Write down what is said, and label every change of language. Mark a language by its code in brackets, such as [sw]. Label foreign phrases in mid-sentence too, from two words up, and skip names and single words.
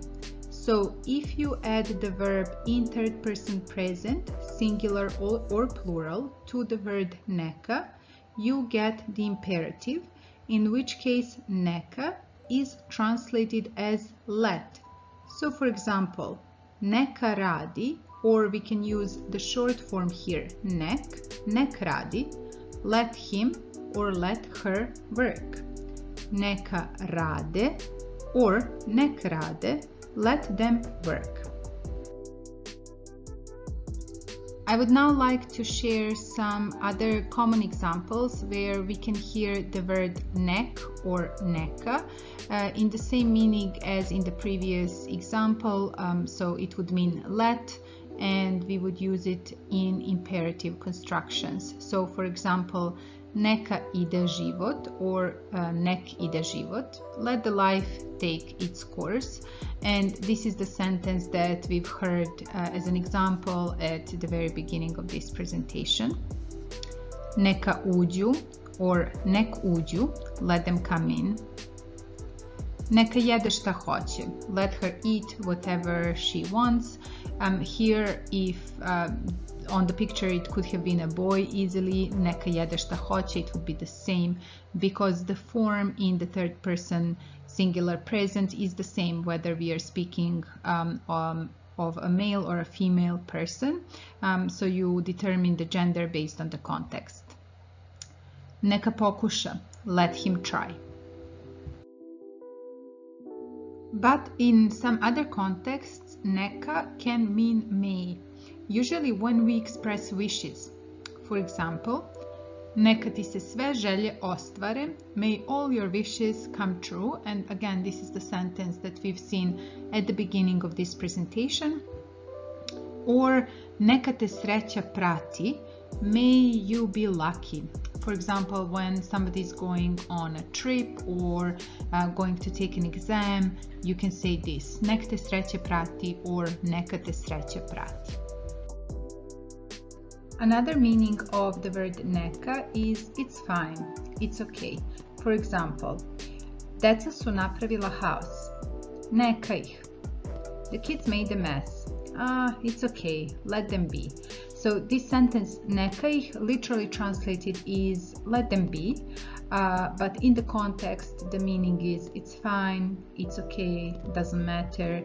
[en] So if you add the verb in third person present, singular or plural, to the word neka, you get the imperative, in which case neka is translated as let. So for example, [sr] neka radi, [en] or we can use the short form here, [sr] nek radi, [en] let him or let her work. [sr] Neka rade or nek rade, [en] let them work. I would now like to share some other common examples where we can hear the word nek or neka in the same meaning as in the previous example, so it would mean let, and we would use it in imperative constructions. So for example, [sr] neka ide život or nek ide život, [en] let the life take its course. And this is the sentence that we've heard as an example at the very beginning of this presentation. [sr] Neka uđu or nek uđu, [en] let them come in. [sr] Neka jede šta hoće, [en] let her eat whatever she wants. Here, if on the picture it could have been a boy easily, [sr] neka jede šta hoće, [en] it would be the same because the form in the third person singular present is the same whether we are speaking of a male or a female person. So you determine the gender based on the context. [sr] Neka pokuša, [en] let him try. But in some other contexts, neka can mean may, usually when we express wishes. For example, [sr] neka ti se sve želje ostvare, [en] may all your wishes come true. And again, this is the sentence that we've seen at the beginning of this presentation. [sr] Or neka te sreća prati, [en] may you be lucky. For example, when somebody is going on a trip or going to take an exam, you can say this, [sr] nek te sreće prati or neka te sreća prati. [en] Another meaning of the word neka is it's fine, it's okay. For example, [sr] deca su napravila haos, neka ih. [en] The kids made a mess, it's okay, let them be. So this sentence, [sr] neka ih, [en] literally translated is let them be, but in the context, the meaning is it's fine, it's okay, doesn't matter.